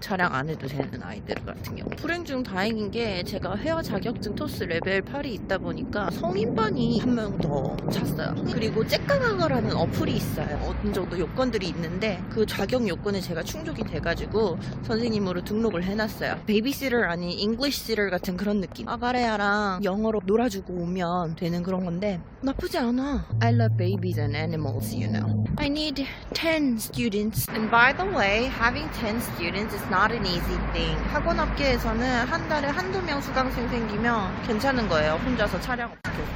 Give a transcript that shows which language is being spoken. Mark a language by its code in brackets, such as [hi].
[ko] 차량 안 해도 되는 아이들 같은 경우. 불행 중 다행인 게 제가 회화 자격증 토스 레벨 8이 있다 보니까 성인반이 한 명 더 찼어요. 그리고 잭가가가라는 어플이 있어요. 어느 정도 요건들이 있는데 그 자격 요건에 제가 충족이 돼가지고 선생님으로 등록을 해놨어요. 베이비시터 아닌 잉글리시터 같은 그런 느낌. 아가레아랑 영어로 놀아주고 오면 되는 그런 건데 나쁘지 않아. [en] I love babies and animals, you know. I need 10 students. And by the way, having 10 students is not an easy thing. [ko] 학원 업계에서는 한 달에 한두 명 수강생 생기면 괜찮은 거예요. 혼자서 차량 업계.